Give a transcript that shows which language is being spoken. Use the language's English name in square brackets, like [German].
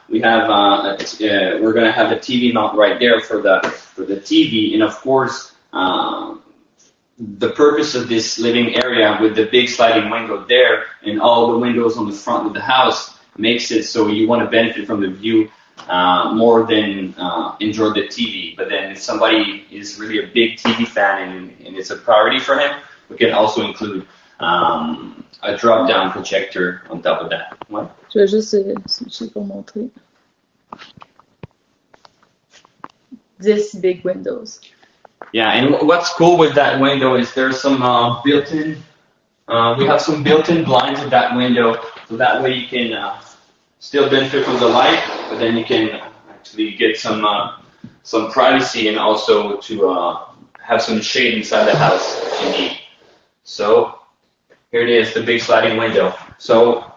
[English] We have we're going to have a TV mount right there for the TV, and of course the purpose of this living area with the big sliding window there and all the windows on the front of the house makes it so you want to benefit from the view more than enjoy the TV. But then if somebody is really a big TV fan and it's a priority for him, we can also include a drop-down projector on top of that. What? [French] Je vais juste switcher pour montrer. [English] 10 big windows. Yeah, and what's cool with that window is there's some built-in, we have some built-in blinds at that window, so that way you can still benefit from the light, but then you can actually get some privacy, and also to have some shade inside the house if you need. So here it is, the big sliding window. So